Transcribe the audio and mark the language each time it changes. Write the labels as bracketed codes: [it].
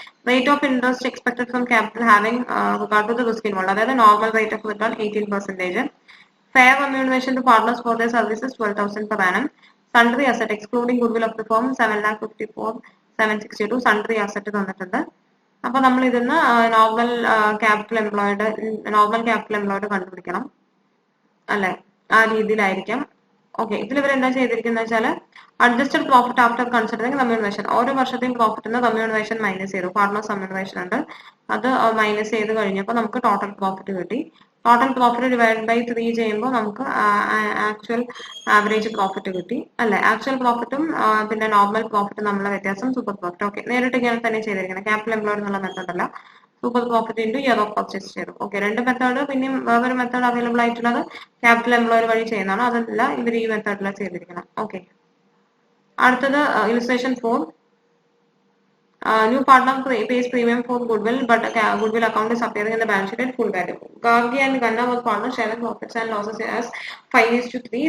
[en] Rate of interest expected from capital having regard to the risk involved. [ml] അതായത് [en] normal rate of return 18%. Fair remuneration to partners for their services 12,000 per annum. Sundry asset excluding goodwill of the firm 7,54,762. Sundry asset [ml] തന്നിട്ടുണ്ട്. അപ്പൊ നമ്മൾ ഇതിന്ന് normal capital employed കണ്ടുപിടിക്കണം അല്ലെ, ആ രീതിയിലായിരിക്കാം. Okay. ഇതിൽ ഇവർ എന്താ ചെയ്തിരിക്കുന്നത് വെച്ചാൽ [en] adjusted profit after considering remuneration, [ml] ഓരോ വർഷത്തെയും പ്രോഫിറ്റിന് റെമ്യൂണറേഷൻ മൈനസ് ചെയ്തു. പാർട്ട്നേഴ്സ് റെമ്യൂണറേഷൻ ഉണ്ട്, അത് മൈനസ് ചെയ്ത് കഴിഞ്ഞപ്പോൾ നമുക്ക് ടോട്ടൽ പ്രോഫിറ്റ് കിട്ടി. ടോട്ടൽ പ്രോഫിറ്റ് ഡിവൈഡ് ബൈ 3 ചെയ്യുമ്പോൾ നമുക്ക് ആക്ച്വൽ ആവറേജ് പ്രോഫിറ്റ് കിട്ടി അല്ലെ. ആക്ച്വൽ പ്രോഫിറ്റും പിന്നെ നോർമൽ പ്രോഫിറ്റും തമ്മിലുള്ള വ്യത്യാസം സൂപ്പർ പ്രോഫിറ്റ്. ഓക്കെ. നേരിട്ട് ഇങ്ങനെ തന്നെ ചെയ്തിരിക്കുന്നത്, ക്യാപിറ്റൽ എംപ്ലോയിഡ് എന്നുള്ള മെത്തേഡ് അല്ല, [en] super profit into year of purchase [ml] ചെയ്തു. ഓക്കെ. രണ്ട് മെത്തേഡ്, പിന്നെയും വേറൊരു മെത്തേഡ് അവൈലബിൾ ആയിട്ടുള്ളത് ക്യാപിറ്റൽ എംപ്ലോയിഡ് വഴി ചെയ്യുന്നതാണ്. അതല്ല ഇവർ ഈ മെത്തേഡിലാണ് ചെയ്തിരിക്കണം. ഓക്കെ. അടുത്തത് illustration 4. [en] New partner pays premium for goodwill, but goodwill account is appearing in the balance sheet at full value. Gargi and Ganna were partners sharing profits and losses as 5:3.